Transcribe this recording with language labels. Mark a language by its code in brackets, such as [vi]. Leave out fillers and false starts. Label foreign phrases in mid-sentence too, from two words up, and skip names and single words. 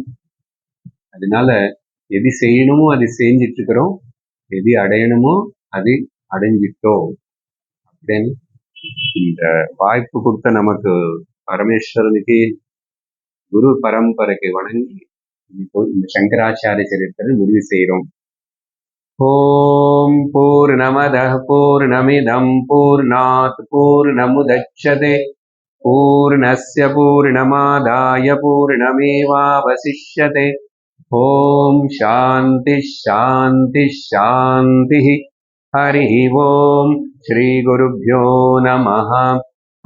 [ta] அதனால எது செய்யணுமோ அது செஞ்சிட்டு இருக்கிறோம், எது அடையணுமோ அது அடைஞ்சிட்டோம் அப்படின்னு இந்த வாய்ப்பு கொடுத்த நமக்கு பரமேஸ்வரனுக்கு குரு பரம்பரைக்கு வணங்கி இந்த சங்கராச்சாரிய சரித்திரை முடிவு செய்யறோம். [sa] ॐ पूर्णमदः पूर्णमिदं पूर्णात् पूर्णमुदच्यते पूर्णस्य पूर्णमादाय पूर्णमेवावशिष्यते. ॐ शान्ति शान्ति शान्ति. हरि ॐ। श्री गुरुभ्यो नमः.